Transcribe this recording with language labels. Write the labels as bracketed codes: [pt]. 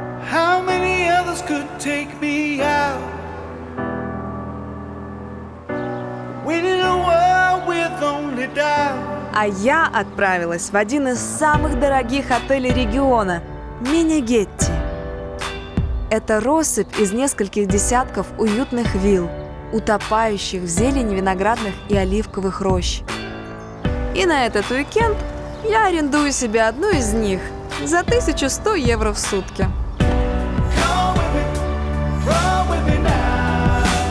[en] How many others could take me out? When in a world with only doubt. [ru] А я отправилась в один из самых дорогих отелей региона – Мини-Гетти. Это россыпь из нескольких десятков уютных вилл, утопающих в зелени виноградных и оливковых рощ. И на этот уикенд я арендую себе одну из них за 1100 евро в сутки. [en] Come with me, run with me now.